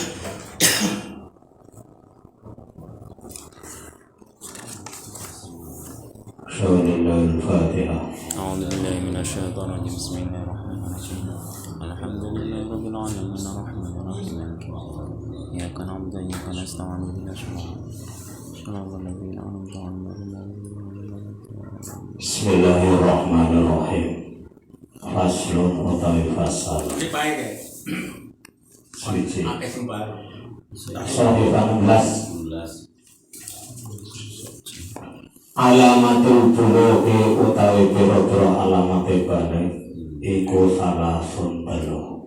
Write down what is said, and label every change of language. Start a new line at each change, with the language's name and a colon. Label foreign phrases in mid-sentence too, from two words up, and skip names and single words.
Arabic: أعوذ بالله من الشيطان الرجيم بسم الله الرحمن الرحيم الحمد لله رب العالمين الرحمن الرحيم مالك يوم الدين إياك نعبد وإياك نستعين اهدنا صراط الذين أنعمت عليهم غير المغضوب بسم الله الرحمن الرحيم.
Javanese: Faslun utawi fasal. Suci. Sohifan 16.
Arabic: علامة البلوغ
Javanese: utawi pira-pira alamate balik iku salasun telu.